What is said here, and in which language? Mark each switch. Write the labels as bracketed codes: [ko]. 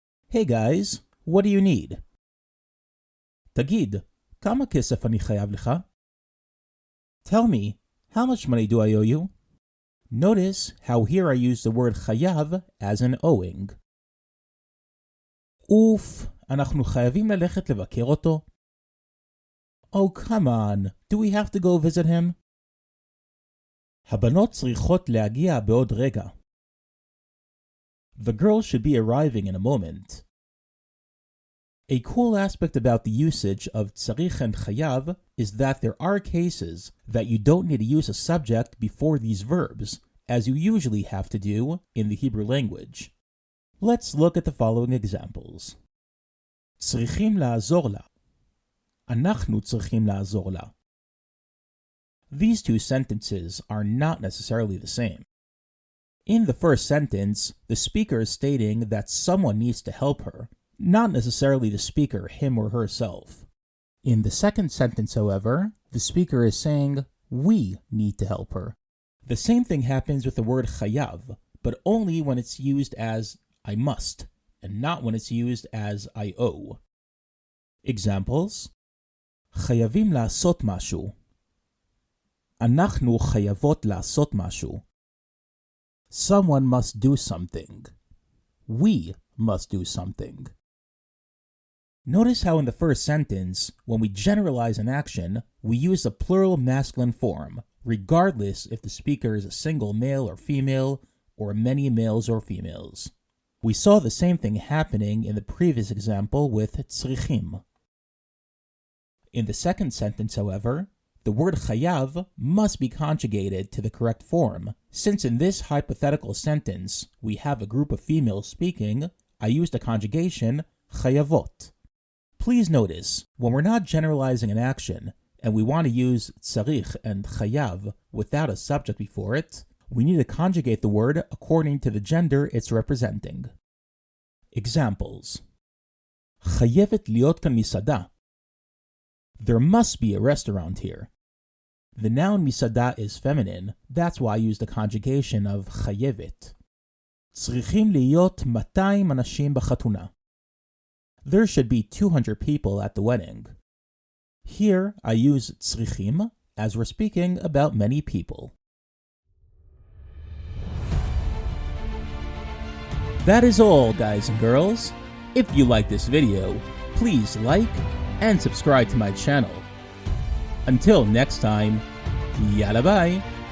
[en] Hey guys, what do you need? [he] תגיד, כמה כסף אני חייב לך? [en] Tell me, how much money do I owe you? Notice how here I use the word Khayav as an owing. [he] אוף, אנחנו חייבים ללכת לבקר אותו? [en] Oh, come on, do we have to go visit him? [he] הבנות צריכות להגיע בעוד רגע. [en] The girls should be arriving in a moment. A cool aspect about the usage of Tzarikh and Khayav is that there are cases that you don't need to use a subject before these verbs, as you usually have to do in the Hebrew language. Let's look at the following examples. [he] צריכים לעזור לה. אנחנו צריכים לעזור לה. [en] These two sentences are not necessarily the same. In the first sentence, the speaker is stating that someone needs to help her, not necessarily the speaker, him or herself. In the second sentence, however, the speaker is saying, we need to help her. The same thing happens with the word Khayav, but only when it's used as I must, and not when it's used as I owe. [he] Examples: חייבים לעשות משהו. אנחנו חייבות לעשות משהו. [en] Someone must do something. We must do something. Notice how in the first sentence, when we generalize an action, we use the plural masculine form, regardless if the speaker is a single male or female, or many males or females. We saw the same thing happening in the previous example with tzrichim. In the second sentence, however, the word Khayav must be conjugated to the correct form. Since in this hypothetical sentence we have a group of females speaking, I used the conjugation Khayavot. Please notice, when we're not generalizing an action and we want to use Tzarikh and Khayav without a subject before it, we need to conjugate the word according to the gender it's representing. [he] Examples: חייבת להיות כאן מסעדה. [en] There must be a restaurant here. The noun misada is feminine, that's why I use the conjugation of חייבת. [he] צריכים להיות 200 אנשים בחתונה. [en] There should be 200 people at the wedding. Here I use צריכים as we're speaking about many people. That is all, guys and girls. If you like this video, please like and subscribe to my channel. Until next time, yalla bye!